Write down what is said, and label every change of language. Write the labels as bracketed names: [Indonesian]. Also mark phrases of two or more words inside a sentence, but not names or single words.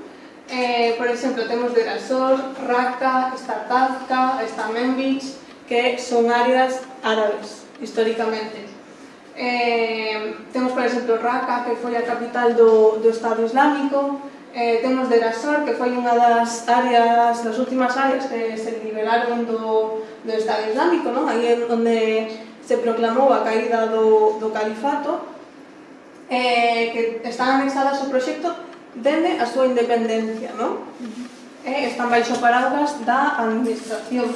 [Galician] Por exemplo, temos Deir ez-Zor, Raqqa, Tazka, Menbij, que son áreas árabes, históricamente. Temos, por exemplo, Raqqa, que foi a capital do Estado Islámico. Temos Deir ez-Zor, que foi unha das últimas áreas que se liberaron do Estado Islámico, aí é onde se proclamou a caída do califato, que están anexadas ao proxecto dende a súa independencia, están baixo paraugas da administración.